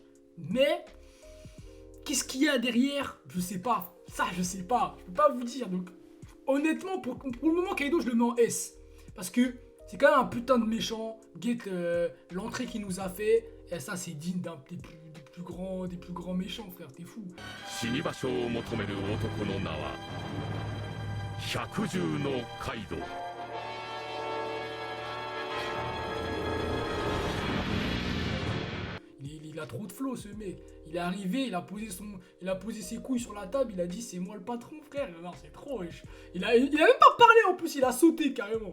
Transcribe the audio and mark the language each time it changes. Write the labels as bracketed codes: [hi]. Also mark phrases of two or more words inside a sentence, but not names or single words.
[fr] Mais qu'est-ce qu'il y a derrière? Je sais pas. Ça, je sais pas. Je peux pas vous dire. Donc, honnêtement, pour le moment, Kaido, je le mets en S. Parce que c'est quand même un putain de méchant. Get l'entrée qu'il nous a fait. Et ça, c'est digne d'un des plus grands méchants, frère. T'es fou. [ja] 死に場所を求める男の名は百獣のカイドウ。 [fr] Il a trop de flow, ce mec. Il est arrivé, il a posé ses couilles sur la table. Il a dit, c'est moi le patron, frère. Non, c'est trop riche. Il a même pas parlé en plus. Il a sauté carrément.